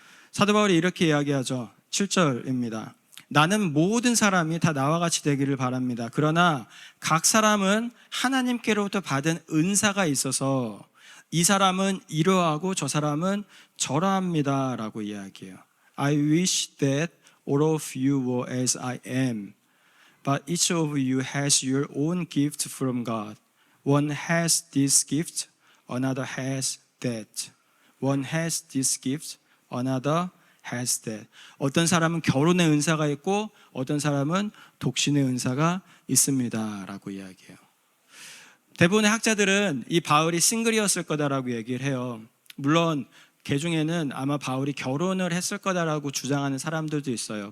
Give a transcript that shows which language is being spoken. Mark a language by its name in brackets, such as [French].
[Korean] 사도 바울이 이렇게 이야기하죠. 7절입니다. 나는 모든 사람이 다 나와 같이 되기를 바랍니다. 그러나 각 사람은 하나님께로부터 받은 은사가 있어서 이 사람은 이러하고 저 사람은 저러합니다 라고 이야기해요. [English] I wish that all of you were as I am, but each of you has your own gift from God. One has this gift, another has that. One has this gift, another has that. [Korean] 어떤 사람은 결혼의 은사가 있고 어떤 사람은 독신의 은사가 있습니다 라고 이야기해요. 대부분의 학자들은 이 바울이 싱글이었을 거다라고 얘기를 해요. 물론 그 중에는 아마 바울이 결혼을 했을 거다라고 주장하는 사람들도 있어요.